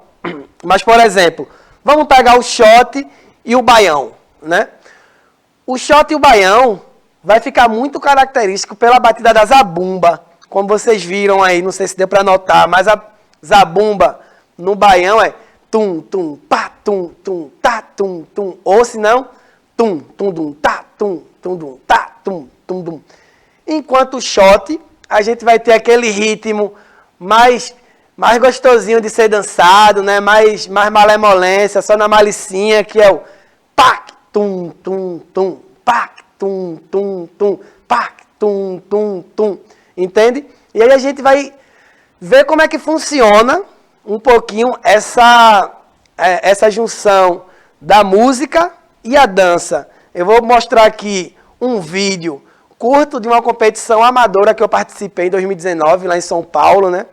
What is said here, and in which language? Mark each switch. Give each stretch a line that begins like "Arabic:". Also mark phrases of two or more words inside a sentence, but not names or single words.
Portuguese: Mas, por exemplo, vamos pegar o shot e o baião, né? O shot e o baião vai ficar muito característico pela batida da zabumba. Como vocês viram aí, não sei se deu para notar, mas a zabumba no baião é tum, tum, pá, tum, tum, tá, tum, tum. Ou se não, tum, tum, dum, tá, tum, tum, tá, tum, tum, dum. Enquanto o shot, a gente vai ter aquele ritmo mais gostosinho de ser dançado, né? mais malemolência, só na malicinha, que é o pac, tum, tum, tum, pac, tum, tum, tum, pac, tum, tum, tum. Entende? E aí a gente vai ver como é que funciona um pouquinho essa junção da música e a dança. Eu vou mostrar aqui um vídeo curto de uma competição amadora que eu participei em 2019, lá em São Paulo, né?